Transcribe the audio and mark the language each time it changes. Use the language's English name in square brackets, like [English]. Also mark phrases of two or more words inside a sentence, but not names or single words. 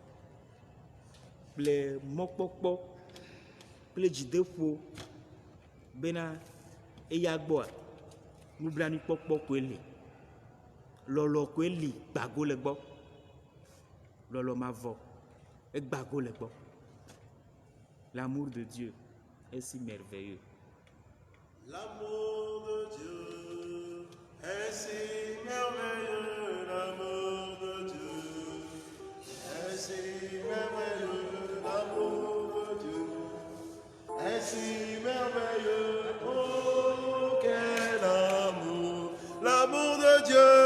[Ewe] Kple mɔkpɔkpɔ kple dzideƒo bena eya gbɔa nublanuikpɔkpɔ koe li. Lɔlɔ koe li gbago le gbɔ. Lɔlɔ mavɔ egbago le gbɔ. [French] L'amour de Dieu est si merveilleux. L'amour de Dieu est si merveilleux, l'amour de Dieu est si merveilleux, l'amour de Dieu est si merveilleux, oh quel amour, l'amour de Dieu